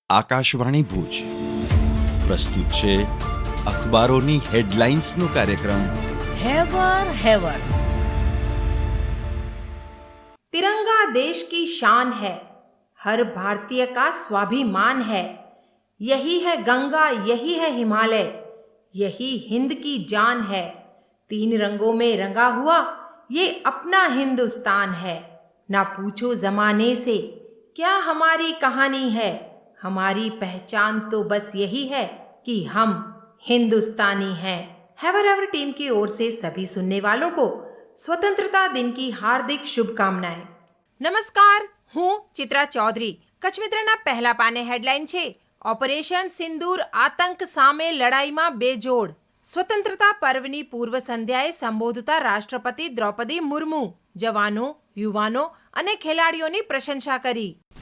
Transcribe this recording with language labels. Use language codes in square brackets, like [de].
[gu] આકાશવાણી ભુજ પ્રસ્તુત છે અખબારોની હેડલાઇન્સનો કાર્યક્રમ हैवर। [hi] तिरंगा देश की शान है, हर भारतीय का स्वाभिमान है। यही है गंगा, यही है हिमालय, यही हिंद की जान है। तीन रंगों में रंगा हुआ ये अपना हिंदुस्तान है। ना पूछो जमाने से क्या हमारी कहानी है, हमारी पहचान तो बस यही है कि हम हिंदुस्तानी हैं। हैवर टीम की ओर से सभी सुनने वालों को स्वतंत्रता दिन की हार्दिक शुभकामनाएं। [gu] नमस्कार, હું ચિત્રા ચૌધરી। કચ્છ મિત્રના પહેલા પાને હેડલાઇન છે, ઓપરેશન સિંદૂર આતંક સામે લડાઈમાં બેજોડ। સ્વતંત્રતા પર્વની પૂર્વ સંધ્યાએ સંબોધતા રાષ્ટ્રપતિ દ્રૌપદી મુર્મુ જવાનો, યુવાનો અને ખેલાડીઓની પ્રશંસા કરી।